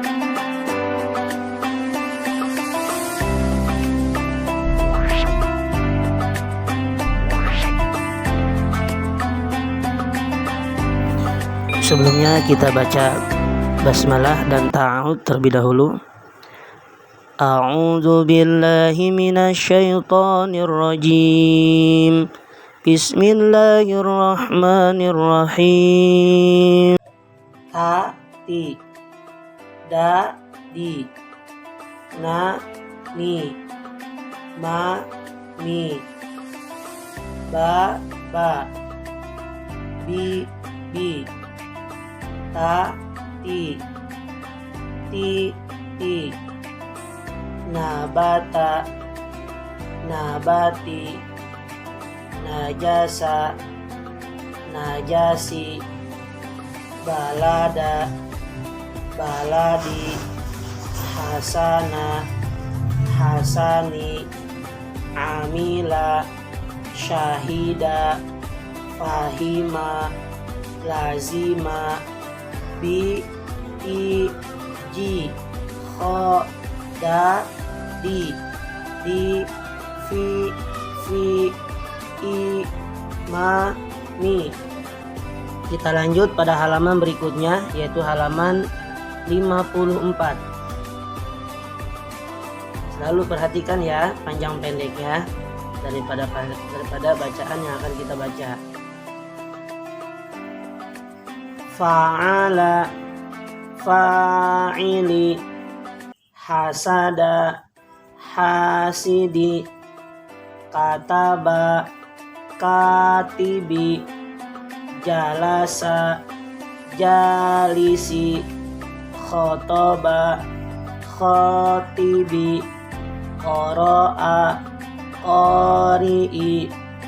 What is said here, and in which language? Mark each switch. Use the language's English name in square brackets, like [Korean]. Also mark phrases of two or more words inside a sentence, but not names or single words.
[Indonesian] Sebelumnya kita baca basmalah dan ta'awudz terlebih dahulu. [Arabic] أعوذ بالله من الشيطان الرجيم. بسم الله الرحمن الرحيم. تَ تِ دَ دِ نَ نِ مَ مِ بَ بَ بِ بِ تَ تِ تِ تِ نبت نبات نجس نجاس بلد بلاد حسن حسان عمل شهد فهم لزم بِ إِ جِ خُ دَ دِ فِ إِ مَ مِ. [Indonesian] Kita lanjut pada halaman berikutnya, yaitu halaman 54. Selalu perhatikan ya panjang pendeknya daripada bacaan yang akan kita baca. [Arabic] فعل فاعل حسد حاسد كتب كاتب جلس جالس خطب خاطب قرأ قارئ